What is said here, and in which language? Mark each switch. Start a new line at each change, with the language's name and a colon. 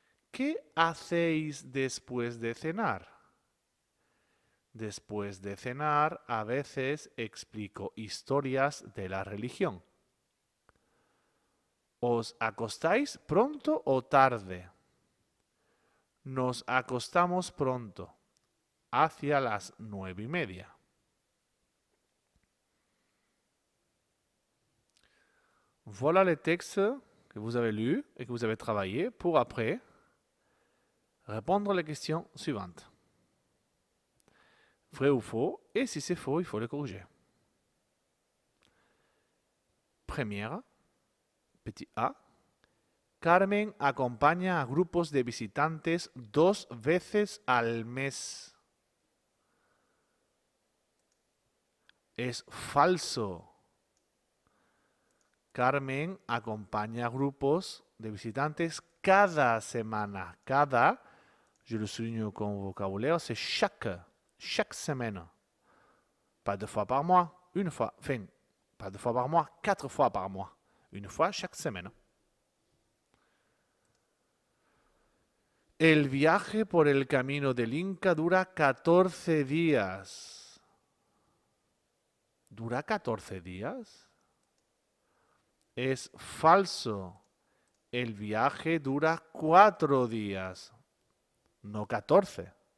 Spanish: ¿Qué hacéis después de cenar? Después de cenar, a veces explico historias de la religión. ¿Os acostáis pronto o tarde? Nos acostamos pronto, hacia las 9:30.
French: Voilà les textes que vous avez lus et que vous avez travaillé pour après répondre les questions suivantes. Vrai ou faux, et si c'est faux, il faut le corriger. Première, petit A.
Spanish: Carmen acompaña a grupos de visitantes 2 veces al mes. Es falso. Carmen acompaña a grupos de visitantes cada semana.
French: Cada, je le souligne con vocabulaire, c'est chaque semaine. Pas 2 fois par mois, une fois. Enfin, pas 2 fois par mois, 4 fois par mois. Une fois chaque semaine.
Spanish: El viaje por el camino del Inca dura 14 días. ¿Dura 14 días? Es falso. El viaje dura 4 días, no 14.